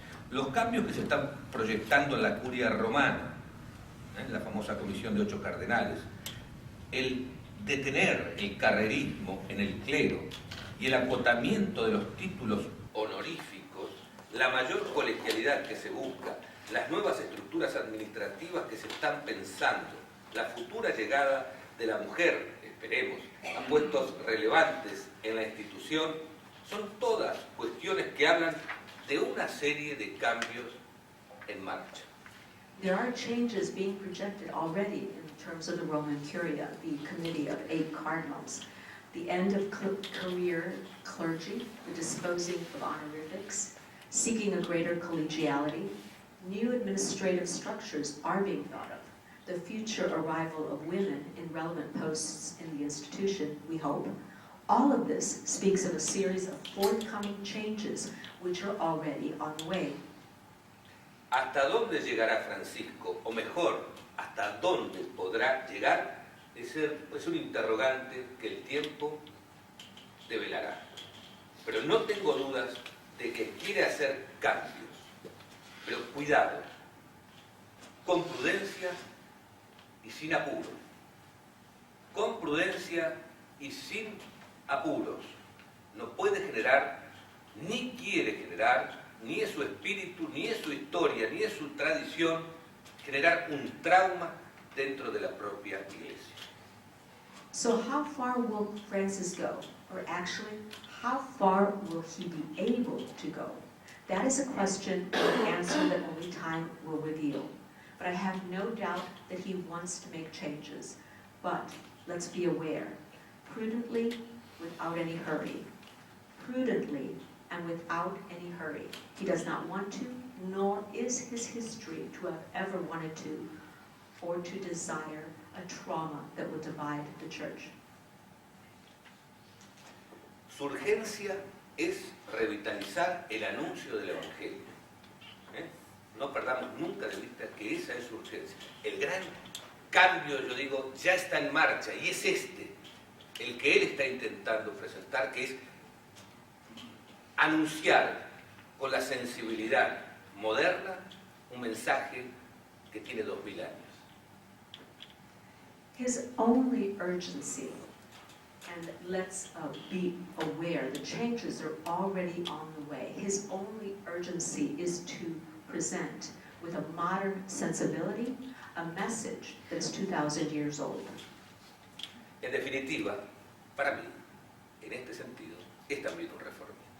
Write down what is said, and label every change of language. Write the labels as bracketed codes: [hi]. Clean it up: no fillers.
[es] Los cambios que se están proyectando en la curia romana, la famosa comisión de 8 cardenales, el detener el carrerismo en el clero y el acotamiento de los títulos honoríficos, la mayor colegialidad que se busca, las nuevas estructuras administrativas que se están pensando, la futura llegada de la mujer, esperemos, a puestos relevantes en la institución, son todas cuestiones que hablan de una serie de cambios en marcha. [en] There are changes being projected already in terms of the Roman Curia, the committee of 8 cardinals, the end of career clergy, the disposing of honorifics, seeking a greater collegiality. New administrative structures are being thought of. The future arrival of women in relevant posts in the institution, we hope. All of this speaks of a series of forthcoming changes which are already on the way. [es] ¿Hasta dónde llegará Francisco? O mejor, ¿hasta dónde podrá llegar? Es un interrogante que el tiempo develará. Pero no tengo dudas de que quiere hacer cambios. Pero cuidado, con prudencia y sin apuros. Con prudencia y sin apuros. No puede generar, ni quiere generar, ni es su espíritu, ni es su historia, ni es su tradición, generar un trauma dentro de la propia Iglesia. [en] So how far will Francis go? Or actually, how far will he be able to go? That is a question and an answer that only time will reveal. But I have no doubt that he wants to make changes. But let's be aware, prudently, without any hurry. Prudently and without any hurry. He does not want to, nor is his history to have ever wanted to, or to desire a trauma that will divide the church. [es] Su urgencia es revitalizar el anuncio del Evangelio. No perdamos nunca de vista que esa es su urgencia. El gran cambio, yo digo, ya está en marcha y es el que él está intentando presentar, que es anunciar con la sensibilidad moderna un mensaje que tiene 2000 años. [en] His only urgency, and let's be aware, the changes are already on the way. His only urgency is to present with a modern sensibility a message that is 2,000 years old. [es] En definitiva, para mí, en este sentido, es también un reformista.